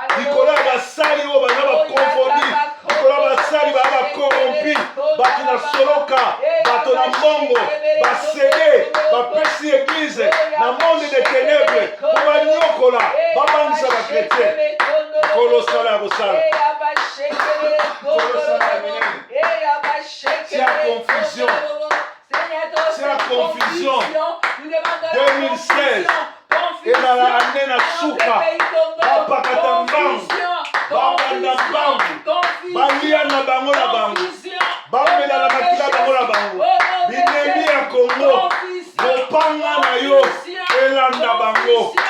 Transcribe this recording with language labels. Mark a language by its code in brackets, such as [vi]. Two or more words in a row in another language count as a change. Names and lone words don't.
[ln] Likolo ya basali oyo baza bakonfoni. Likolo ya basali baza bakorompi. Bato na soloka. Bato na mbongo. Basede. Bapesi église. Na [fr] monde des ténèbres. [ln] Ko banyokola. Babangisa ba chrétien. Kolo sala ya kosala. Kolo sala ya minene. [fr] C'est la confusion. C'est la confusion. Deux mille seize. [ln] Ezala année na suka. Bapakata mbangu. Babanda mbangu. Balia na bango na bango. Bamela na makila bango na bango. Binemi ya Congo. Mopanga na yo. Elanda bango.